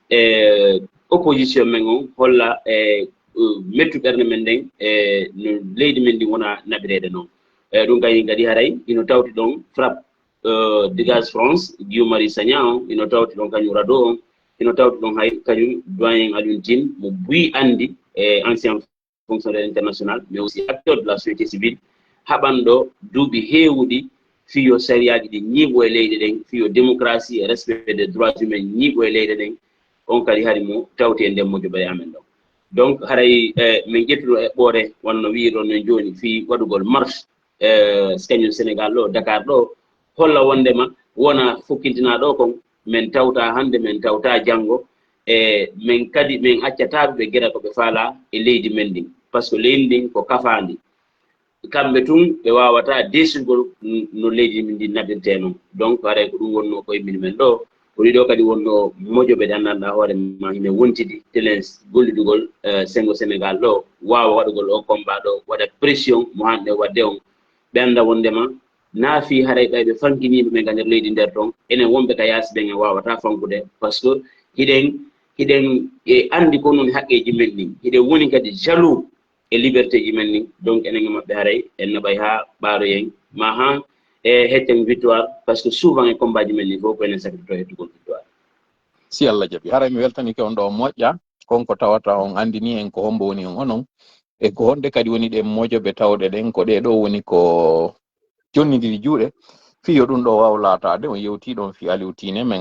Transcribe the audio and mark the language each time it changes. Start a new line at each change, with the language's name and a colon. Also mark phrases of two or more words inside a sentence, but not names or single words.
Fula: opposition men on holla mettu ɓernde men nden no leydi men ndi wona naɓireɗe noon ɗum kañum kadi haray hino tawti ɗon frappe dégage France Guy Marius Sagna on hino tawti ɗon kañum rado on hino tawti ɗon hay kañum doyen Alioune Tine mo buyi andi
French: ancien fonctionnaire international mais aussi acteur de la société civile
Fula: haɓanɗo duuɓi heewɗi fiyo sariyaji ɗi ñiiɓo e leyɗe ɗen fiyo
French: démocratie et respect des droits humains
Fula: ñiiɓo e leyɗe ɗen on kadi hari mo tawti e nden mojoɓere amen ɗon donc haray min ƴettuɗo eɓɓore wonno wiiɗon no joni fi waɗugol marche kañum Sénégal ɗo Dakar ɗo holla wondema wona fokkintina ɗo kon min tawta hande min tawta janggo min kadi min accataɓe ɓe gueɗa koɓe faala e leydi men ndin
French: par ce que
Fula: leydi ndin ko kafandi kamɓe tun ɓe wawata desugol no leydi min ndi naɓirte noon donc haray ko ɗum wonno koye min men ɗo ko ɗiɗo kadi wonno moƴoɓe ɗannanɗa hoore ma hine wontidi telen gollidugol sengo Sénégal ɗo wawa waɗugol o combat ɗo waɗa pression mo hanɗe wadde on ɓe anda wondema naafi haray ɓayɓe fankiniɓe ɓe ga nder leydi nder toon enen wonɓe ka yaasi ɓen e wawata fankude
French: par ce que
Fula: hiɗen e andi ko noon haqqeji men ɗin hiɗen woni kadi jaloux e liberté ji men ni donc enen e maɓɓe haray en naɓay ha ɓaaroyen ma ha e heccen victoire
French: par ce que
Fula: souvent e combat ji men ni fof ko enen sakkitoto hettugol victoire si Allah jaɓi haray mi weltanike on ɗo moƴƴa konko tawata on andini en ko hombo woni on onon e ko honde kadi woni ɗe mojoɓe tawɗe ɗen ko ɗe ɗo woni ko jonnidiri juuɗe fiyo ɗum ɗo wawlatade on yewtiɗon fi Aliou Tine min